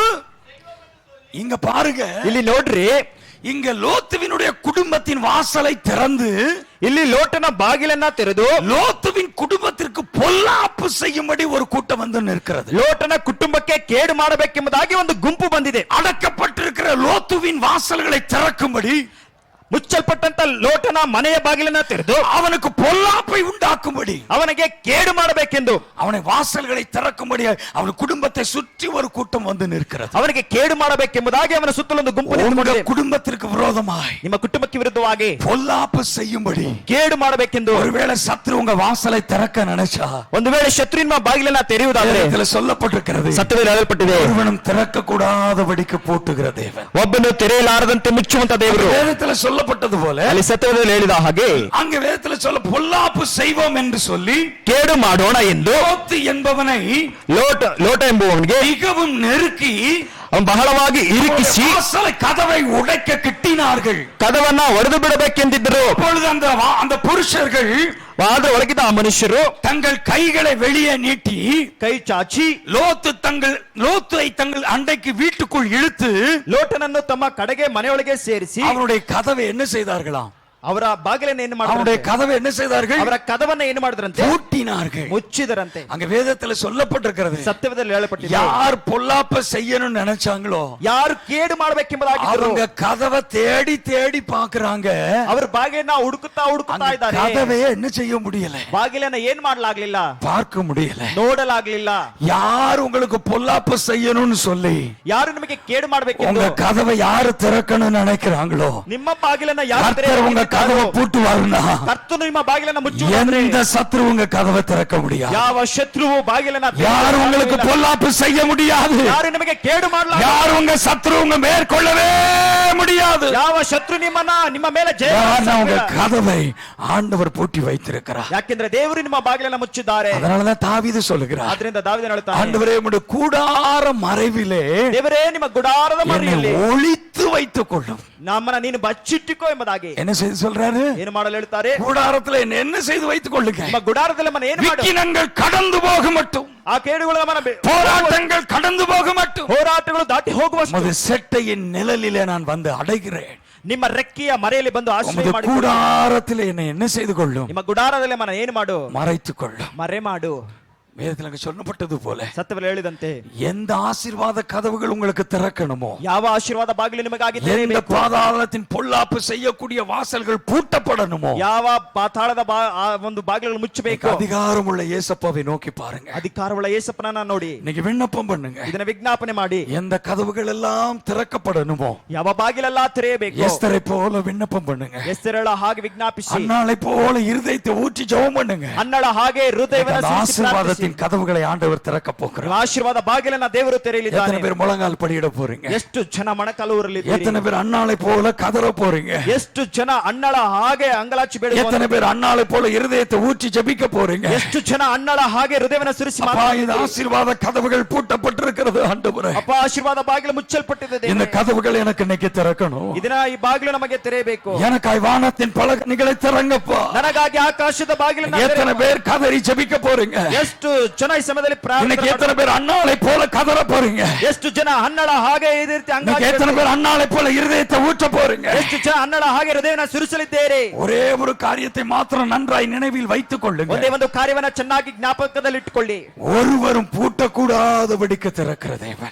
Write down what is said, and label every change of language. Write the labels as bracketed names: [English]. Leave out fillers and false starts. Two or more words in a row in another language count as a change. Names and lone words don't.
[Tamil] இங்க பாருங்க, [Kannada] ಇಲ್ಲಿ ನೋಡ್ರಿ, [Tamil] இங்க லோத்துவினுடைய குடும்பத்தின் வாசலை திறந்து, [Kannada] ಇಲ್ಲಿ ಲೋಟನ ಬಾಗಿಲನ್ನ ತೆರೆದು [Tamil] லோத்துவின் குடும்பத்திற்கு பொல்லாப்பு செய்யும்படி ஒரு கூட்டம் வந்து நிற்கிறது. [Kannada] ಲೋಟನ ಕುಟುಂಬಕ್ಕೆ ಕೇಡು ಮಾಡಬೇಕೆಂಬುದಾಗಿ ಒಂದು ಗುಂಪು ಬಂದಿದೆ. [Tamil] அடக்கப்பட்டிருக்கிற லோத்துவின் வாசல்களை திறக்கும்படி, [Kannada] ಮುಚ್ಚಲ್ಪಟ್ಟಂತ ಲೋಟನ ಮನೆಯ ಬಾಗಿಲನ್ನ ತೆರೆದು [Tamil] அவனுக்கு பொல்லாப்பை உண்டாக்கும்படி, [Kannada] ಅವನಿಗೆ ಕೇಡು ಮಾಡಬೇಕೆಂದು, [Tamil] அவனை வாசல்களை திறக்கும்படி அவன் குடும்பத்தை சுற்றி ஒரு கூட்டம் வந்து நிற்கிறது. [Kannada] ಅವನಿಗೆ ಕೇಡು ಮಾಡಬೇಕೆಂಬುದಾಗಿ ಅವನ ಸುತ್ತಲೊಂದು ಗುಂಪು [Tamil] உங்க [Kannada] ನಿಂತುಕೊಂಡಿದೆ. [Tamil] குடும்பத்திற்கு விரோதமாய், [Kannada] ನಿಮ್ಮ ಕುಟುಂಬಕ್ಕೆ ವಿರುದ್ಧವಾಗಿ [Tamil] பொல்லாப்பு செய்யும்படி [Kannada] ಕೇಡು ಮಾಡಬೇಕೆಂದು [Tamil] ஒருவேளை சத்ரு உங்க வாசலை திறக்க நினைச்சா, [Kannada] ಒಂದು ವೇಳೆ ಶತ್ರು ನಿಮ್ಮ ಬಾಗಿಲನ್ನ ತೆರೆಯುವುದಾದರೆ, [Tamil] இதுல சொல்லப்பட்டிருக்கிறது, [Kannada] ಸತ್ಯವೇದ ಹೇಳಲ್ಪಟ್ಟಿದೆ, [Tamil] ஒருவனும் திறக்க கூடாதபடிக்கு பூட்டுகிற தேவன். [Kannada] ಒಬ್ಬನು ತೆರೆಯಲಾರದಂತೆ ಮುಚ್ಚುವಂತ ದೇವರು. [Tamil] வேதத்துல சொல்லப்பட்டது போல, [Kannada] ಅಲ್ಲಿ ಸತ್ಯವೇದದಲ್ಲಿ ಹೇಳಿದ ಹಾಗೆ [Tamil] அங்க வேதத்துல சொல்ல பொல்லாப்பு செய்வோம் என்று சொல்லி [Kannada] ಕೇಡು ಮಾಡೋಣ ಎಂದು [Tamil] லோத்து என்பவனை [Kannada] ಲೋಟ ಎಂಬುವವನಿಗೆ [Tamil] மிகவும் நெருக்கி [Kannada] ಅವನು ಬಹಳವಾಗಿ ಇರಿಕಿಸಿ [Tamil] வாசலை கதவை உடைக்க கிட்டினார்கள். [Kannada] ಕದವನ್ನ ಒಡೆದು ಬಿಡಬೇಕೆಂದಿದ್ದರು. [Tamil] அப்பொழுது அந்த புருஷர்கள் [Kannada] ಆದ್ರೆ ಒಳಗಿದ್ದ ಆ ಮನುಷ್ಯರು [Tamil] தங்கள் கைகளை வெளியே நீட்டி [Kannada] ಕೈ ಚಾಚಿ [Tamil] லோத்தை தங்கள் அண்டைக்கு வீட்டுக்குள் இழுத்து [Kannada] ಲೋಟನನ್ನು ತಮ್ಮ ಕಡೆಗೆ ಮನೆಯೊಳಗೆ ಸೇರಿಸಿ [Tamil] அவருடைய கதவை என்ன செய்தார்களாம்? [Kannada] ಅವರ ಬಾಗಿಲನ್ನು ಏನು [Tamil] அவருடைய [Kannada] ಮಾಡಿದ್ರು? [Tamil] கதவை என்ன செய்தார்கள்? [Kannada] ಅವರ ಕದವನ್ನ ಏನು ಮಾಡಿದ್ರಂತೆ? [Tamil] பூட்டினார்கள். [Kannada] ಮುಚ್ಚಿದರಂತೆ. [Tamil] அங்க வேதத்துல சொல்லப்பட்டிருக்கிறது, [Kannada] ಸತ್ಯವೇದದಲ್ಲಿ ಹೇಳಲ್ಪಟ್ಟಿದೆ, [Tamil] யார் பொல்லாப்ப செய்யணும்னு நினைச்சாங்களோ [Kannada] ಯಾರು ಕೇಡು ಮಾಡಬೇಕೆಂಬುದಾಗಿದ್ದರು [Tamil] அவங்க கதவை தேடி தேடி பாக்குறாங்க. [Kannada] ಅವರ ಬಾಗಿಲನ್ನ ಹುಡುಕುತ್ತಾ ಇದ್ದಾರೆ. [Tamil] கதவை என்ன செய்ய முடியல, [Kannada] ಬಾಗಿಲನ್ನ ಏನ್ ಮಾಡ್ಲಾಗ್ಲಿಲ್ಲ, [Tamil] பார்க்க முடியல. [Kannada] ನೋಡಲಾಗ್ಲಿಲ್ಲ. [Tamil] யார் உங்களுக்கு பொல்லாப்ப செய்யணும்னு சொல்லி [Kannada] ಯಾರು ನಿಮಗೆ ಕೇಡು ಮಾಡಬೇಕೆಂದು [Tamil] உங்க கதவை யாரு திறக்கணும்னு நினைக்கிறாங்களோ [Kannada] ನಿಮ್ಮ ಬಾಗಿಲನ್ನ ಯಾರು [Tamil] கர்த்தர் உங்க கதவை பூட்டுவாருன்னா [Kannada] ಕರ್ತನು ನಿಮ್ಮ ಬಾಗಿಲನ್ನ ಮುಚ್ಚುವುದಾದ್ರೆ [Tamil] எந்த சத்ரு உங்க கதவை திறக்க முடியாது. [Kannada] ಯಾವ ಶತ್ರುವು ಬಾಗಿಲನ್ನ [Tamil] யாரும் உங்களுக்கு பொல்லாப்பு செய்ய முடியாது. [Kannada] ಯಾರು ನಿಮಗೆ ಕೇಡು ಮಾಡಲಾರ. [Tamil] யாரும் உங்க சத்ரு உங்க மேற்கொள்ளவே முடியாது. [Kannada] ಯಾವ ಶತ್ರು ನಿಮ್ಮ ಮೇಲೆ ಜಯ [Tamil] உங்க கதவை ஆண்டவர் பூட்டி வைத்திருக்கிறார். [Kannada] ಯಾಕೆಂದ್ರೆ ದೇವರು ನಿಮ್ಮ ಬಾಗಿಲನ್ನ ಮುಚ್ಚಿದ್ದಾರೆ. [Tamil] அதனாலதான் தாவீது சொல்லுகிறார், [Kannada] ಅದರಿಂದ ದಾವೀದನು ಹೇಳುತ್ತಾನೆ, [Tamil] ஆண்டவரே உம்முடைய கூடார மறைவிலே [Kannada] ದೇವರೇ ನಿಮ್ಮ ಗುಡಾರದ ಮರೆಯಲ್ಲಿ [Tamil] ஒளித்து வைத்துக் கொள்ளும். [Kannada] ನಮ್ಮನ್ನ ನೀನು ಬಚ್ಚಿಟ್ಟಿಕೋ ಎಂಬುದಾಗಿ [Tamil] என்ன செய்து சொல்றாரு? [Kannada] ಏನು ಮಾಡಲು ಹೇಳ್ತಾರೆ? [Tamil] கூடாரத்துல என்ன செய்து வைத்துக் கொள்ளுங்க. [Kannada] ನಿಮ್ಮ ಗುಡಾರದಲ್ಲಿ ನಮ್ಮನ್ನ ಏನು ಮಾಡು? [Tamil] விக்கினங்கள் கடந்து போக மட்டும், [Kannada] ಆ ಕೇಡುಗಳು ನಮ್ಮನ್ನ [Tamil] போராட்டங்கள் கடந்து போக மட்டும், [Kannada] ಹೋರಾಟಗಳು ದಾಟಿ ಹೋಗುವಷ್ಟು [Tamil] உமது செட்டையின் நிழலிலே நான் வந்து அடைகிறேன். [Kannada] ನಿಮ್ಮ ರೆಕ್ಕೆಯ ಮರೆಯಲ್ಲಿ ಬಂದು ಆಶ್ರಯ [Tamil] உமது [Kannada] ಮಾಡಿ. [Tamil] கூடாரத்திலே என்னை என்ன செய்து கொள்ளும்? [Kannada] ನಿಮ್ಮ ಗುಡಾರದಲ್ಲಿ ನಮ್ಮನ್ನ ಏನು ಮಾಡು? [Tamil] மறைத்துக் கொள்ளும். [Kannada] ಮರೆ ಮಾಡು. [Tamil] வேதத்தில் சொல்லப்பட்டது போல [Kannada] ಸತ್ಯದಲ್ಲಿ ಹೇಳಿದಂತೆ [Tamil] எந்த ஆசீர்வாத கதவுகள் உங்களுக்கு திறக்கணுமோ, [Kannada] ಯಾವ ಆಶೀರ್ವಾದ ಬಾಗಿಲು ನಿಮಗಾಗಿ [Tamil] எந்த [Kannada] ತೆರೆಯಬೇಕು, [Tamil] பாதாளத்தின் பொல்லாப்பு செய்யக்கூடிய வாசல்கள் பூட்டப்படணுமோ, [Kannada] ಯಾವ ಪಾತಾಳದ ಒಂದು ಬಾಗಿಲುಗಳು ಮುಚ್ಚಬೇಕು, [Tamil] அதிகாரம் உள்ள இயேசப்பாவை நோக்கி பாருங்க. [Kannada] ಅಧಿಕಾರವುಳ್ಳ ಯೇಸಪ್ಪನನ್ನ ನೋಡಿ [Tamil] இன்னைக்கு விண்ணப்பம் பண்ணுங்க. [Kannada] ಇದನ್ನ ವಿಜ್ಞಾಪನೆ ಮಾಡಿ. [Tamil] எந்த கதவுகள் எல்லாம் திறக்கப்படணுமோ, [Kannada] ಯಾವ ಬಾಗಿಲೆಲ್ಲ ತೆರೆಯಬೇಕು, [Tamil] எஸ்தரை போல விண்ணப்பம் பண்ணுங்க. [Kannada] ಎಸ್ತರಳ ಹಾಗೆ ವಿಜ್ಞಾಪಿಸಿ, [Tamil] அன்னாளை போல இருதயத்தை ஊற்றி ஜெபம் பண்ணுங்க. [Kannada] ಅನ್ನಳ ಹಾಗೆ ಹೃದಯವನ್ನು [Tamil] அந்த [Kannada] ಸಿಡಿಸಿ ಪ್ರಾರ್ಥಿಸಿ. [Tamil] ஆசீர்வாதத்தின் கதவுகளை ஆண்டவர் திறக்க போகிறார். [Kannada] ಆಶೀರ್ವಾದ ಬಾಗಿಲನ್ನ ದೇವರು ತೆರೆಯಲಿದ್ದಾನೆ. [Tamil] எத்தனை பேர் முழங்கால் படியிட போறீங்க? [Kannada] ಎಷ್ಟು ಜನ ಮೊಣಕಾಲು ಊರಲಿದ್ದೀರಿ? [Tamil] எத்தனை பேர் அன்னாளை போல கதற போறீங்க? [Kannada] ಎಷ್ಟು ಜನ ಅನ್ನಳ ಹಾಗೆ ಅಂಗಲಾಚಿ ಬೇಡ? [Tamil] எத்தனை பேர் அன்னாளை போல இருதயத்தை ஊற்றி ஜெபிக்க போறீங்க? [Kannada] ಎಷ್ಟು ಜನ ಅನ್ನಳ ಹಾಗೆ ಹೃದಯವನ್ನು ಸುರಿಸಿ [Tamil] அப்பா, இந்த ஆசீர்வாத கதவுகள் பூட்டப்பட்டிருக்கிறது ஆண்டவரே. [Kannada] ಅಪ್ಪ, ಆಶೀರ್ವಾದ ಬಾಗಿಲು ಮುಚ್ಚಲ್ಪಟ್ಟಿದೆ. [Tamil] இந்த கதவுகள் எனக்கு இன்னைக்கு திறக்கணும். [Kannada] ಇದನ್ನ ಈ ಬಾಗಿಲು ನಮಗೆ ತೆರೆಯಬೇಕು. [Tamil] எனக்காய் வானத்தின் பலகணிகளை திறங்கப்பா. [Kannada] ನನಗಾಗಿ ಆಕಾಶದ ಬಾಗಿಲನ್ನ [Tamil] எத்தனை பேர் கதறி ஜெபிக்க போறீங்க? [Kannada] ಎಷ್ಟು ಜನ ಈ ಸಮಯದಲ್ಲಿ [Tamil] இன்னைக்கு எத்தனை பேர் அன்னாளை போல கதற போறீங்க? [Kannada] ಎಷ್ಟು ಜನ ಅನ್ನಳ ಹಾಗೆ ಇದೇ ರೀತಿ [Tamil] இன்னைக்கு எத்தனை பேர் அன்னாளை போல இருதயத்தை ஊற்ற போறீங்க? [Kannada] ಎಷ್ಟು ಜನ ಅನ್ನಳ ಹಾಗೆ ಹೃದಯನ ಸುರಿಸಲಿದ್ದೇರೆ? [Tamil] ஒரே ஒரு காரியத்தை மாத்திரம் நன்றாய் நினைவில் வைத்துக் கொள்ளுங்க. [Kannada] ಒಂದೇ ಒಂದು ಕಾರ್ಯವನ್ನ ಚೆನ್ನಾಗಿ ಜ್ಞಾಪಕದಲ್ಲಿ ಇಟ್ಟುಕೊಳ್ಳಿ. [Tamil] ஒருவரும் பூட்டக்கூடாதபடிக்கு திறக்கிற தேவன்,